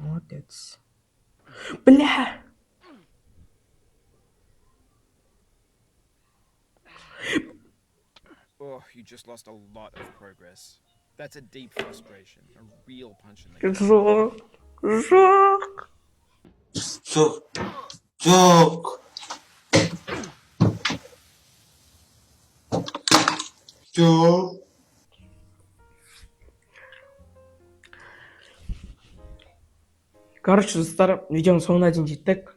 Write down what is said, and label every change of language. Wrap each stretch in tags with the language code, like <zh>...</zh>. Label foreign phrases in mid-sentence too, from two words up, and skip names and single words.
<ru>Бля!</ru> <en>Oh, you just lost a lot of progress. That's a deep frustration, a real punch in the gut.</en> <kk>Жоқ. Короче, достар, видеоның соңына дейін жеттік.</kk>